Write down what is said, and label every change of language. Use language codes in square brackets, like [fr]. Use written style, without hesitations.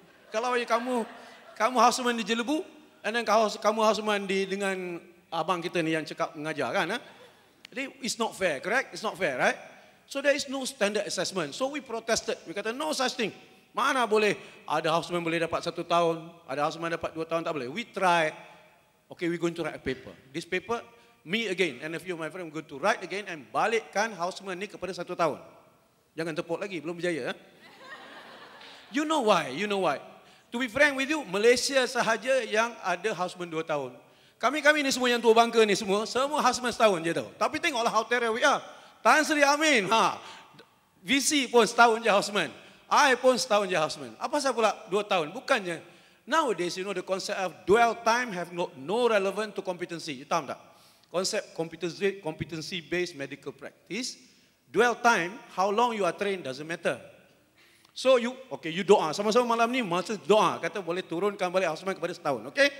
[ms] Kalau kamu houseman di Jelebu, dan kamu houseman dengan abang kita ni yang cakap mengajar kan? [en] Jadi it's not fair, correct? It's not fair, right? So there is no standard assessment. So we protested. We [ms] kata [en] no such thing. [ms] Mana boleh ada houseman boleh dapat 1 tahun, ada houseman dapat 2 tahun, tak boleh. [en] We try. Okay, we're going to write a paper. This paper, me again and a few of my friends going to write again and [ms] balikkan houseman ni kepada 1 tahun. Jangan tepuk lagi, belum berjaya. You know why? [en] To be frank with you, [ms] Malaysia sahaja yang ada houseman 2 tahun. Kami ni semua yang tua bangka ni semua houseman setahun je tau. Tapi tengoklah [en] how terror we are. [ms] Tan Sri Amin, VC pun setahun je houseman. I pun setahun je houseman. Apa saya pula 2 tahun? Bukannya. [en] Nowadays, you know, the concept of dwell time have no relevant to competency. [ms] You tahu tak? Konsep competency-based medical practice. [en] Dwell time, how long you are trained doesn't matter. So you [ms] doa. Sama-sama malam ni masa doa. Kata boleh turunkan balik houseman kepada setahun.